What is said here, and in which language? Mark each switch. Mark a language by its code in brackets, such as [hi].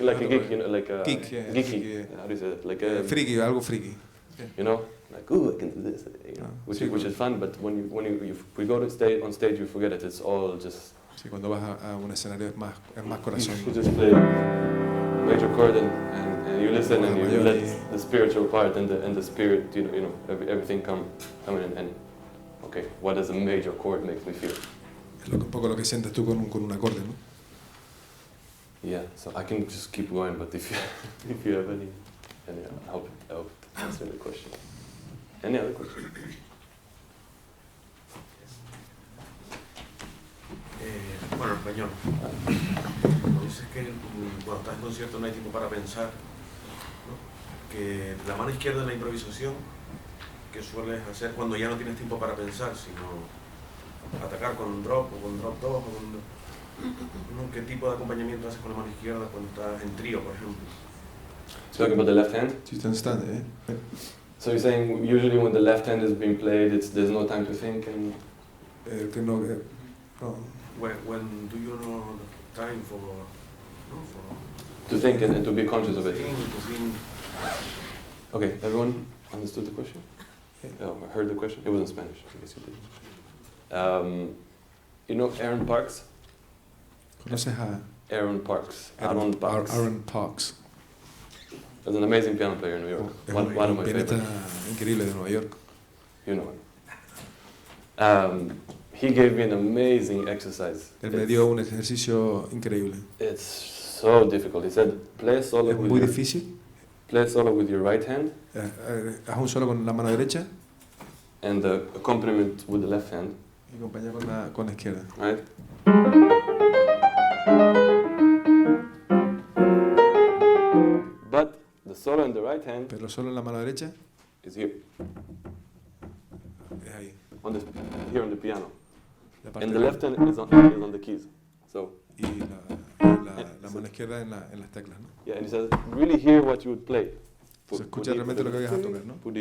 [en] like a geek, you know, like a geek, geeky. How do you say it? Like a [es] friki, algo friki. [en] You know, like, ooh, I can do this, you know, which is fun. But when we go to on stage, you forget it. It's all just. [es] Sí, cuando vas a un escenario es más corazón. [en] You just play major chord and you listen and you let the spiritual part and the spirit, you know, everything come in and okay, what does a major chord make me feel? [es] Es un poco lo que sientes tú con un acorde, ¿no? [en] Yeah, so I can just keep going, but if you have any I hope answer the question. Any other question? [es] Bueno, en español. Cuando dices que cuando estás en concierto no hay tiempo para pensar, ¿no? Que la mano izquierda en la improvisación, que sueles hacer cuando ya no tienes tiempo para pensar, sino atacar con un drop o con drop 2 o con... ¿no? ¿Qué tipo de acompañamiento haces con la mano izquierda cuando estás en trío, por ejemplo? [en] Talking about the left hand? Do you understand, eh? So you're saying usually when the left hand is being played, there's no time to think and... [es] Que no... [en] When do you know the time for to think and to be conscious of it? To think. Okay, everyone understood the question? Oh, heard the question? It was in Spanish, I guess you did. You know Aaron Parks? [es] ¿Conoces a [en] Aaron Parks. Aaron Parks? He's an amazing piano player in New York. One of my favorites. [es] Increíble de Nueva York. [en] You know him. He gave me an amazing exercise. [es] Él me dio un ejercicio increíble. [en] It's so difficult. He said, play solo [es] Es muy difícil. [en] Play solo with your right hand. [es] Haz un solo con la mano derecha. [en] And the accompaniment with the left hand. [es] Y acompaña con la izquierda. [en] Right? But the solo in the right hand. [es] Pero solo en la mano derecha. [en] Is here. [es] Es ahí. [en] Here on the piano. And the left hand is on the keys. So. [es] Y la mano izquierda en las teclas, ¿no? [en] Yeah, and he says, really hear what you would play. [es] Se escucha realmente lo que vayas a tocar, ¿no?